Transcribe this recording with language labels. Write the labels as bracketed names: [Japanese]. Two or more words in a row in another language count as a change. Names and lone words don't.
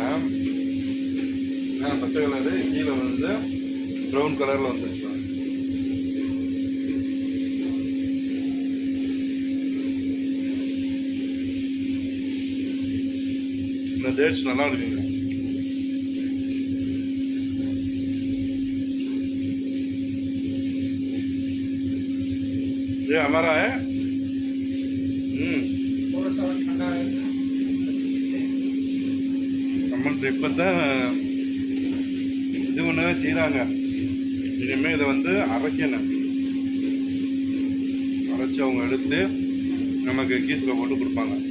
[Tamil] மேலே பச்சை கலரு, கீழே வந்து ப்ரௌன் கலரில் வந்துருச்சு. இந்த டேட்ஸ் நல்லா இருக்குங்க. [Hindi] ये हमारा है। [Tamil] நம்மள்ட்ட இப்போ தான் இது ஒன்று செய்கிறாங்க. இனிமேல் இதை வந்து அரைக்கணும். அரைச்சி அவங்க எடுத்து நமக்கு கீஸில் போட்டு கொடுப்பாங்க.